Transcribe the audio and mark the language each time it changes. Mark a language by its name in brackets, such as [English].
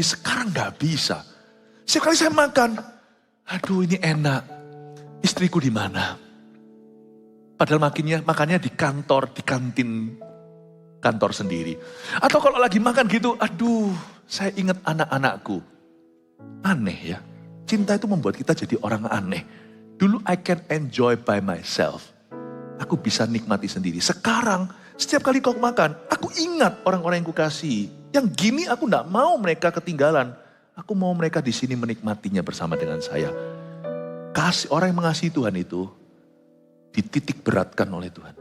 [Indonesian] Sekarang gak bisa. Setiap kali saya makan, aduh ini enak. Istriku di mana? Padahal makannya di kantor, di kantin kantor sendiri. Atau kalau lagi makan gitu, aduh saya ingat anak-anakku. Aneh ya. Cinta itu membuat kita jadi orang aneh. Dulu [English] I can enjoy by myself. [Indonesian] Aku bisa nikmati sendiri. Sekarang setiap kali kau makan, aku ingat orang-orang yang kukasihi. Yang gini aku gak mau mereka ketinggalan. Aku mau mereka di sini menikmatinya bersama dengan saya. Orang yang mengasihi Tuhan itu dititik beratkan oleh Tuhan.